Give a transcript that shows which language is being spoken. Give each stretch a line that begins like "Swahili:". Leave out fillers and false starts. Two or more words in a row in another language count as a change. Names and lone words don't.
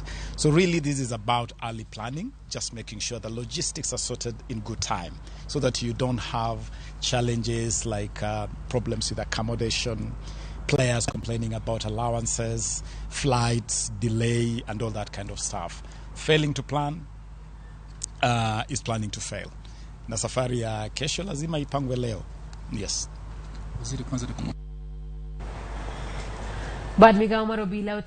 English: So really this is about early planning, just making sure the logistics are sorted in good time so that you don't have challenges like problems with accommodation, players complaining about allowances, flights, delay, and all that kind of stuff. Failing to plan is planning to fail.
Swahili: Na safari ya kesho lazima ipangwe leo.
English: Yes.
Luo (Kenya and Tanzania): Bad migawo mar obila